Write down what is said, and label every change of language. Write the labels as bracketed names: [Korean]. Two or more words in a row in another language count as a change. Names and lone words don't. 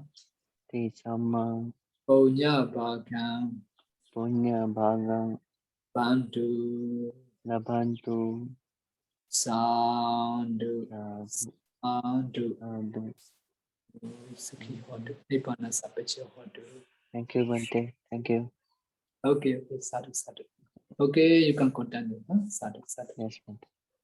[Pali] te samma, punya bhagam, punya bhagang, bantu, labhantu, sadhu, sadhu, sadhu, sadhu. Sukhi hotu, nibbana sapacha hotu. [English] Thank you, Bhante. Thank you. [Pali] Okay, sadhu, sadhu. [English] Okay, you can continue. [Pali] Huh? Sadhu, sadhu. [English] Yes, Bhante.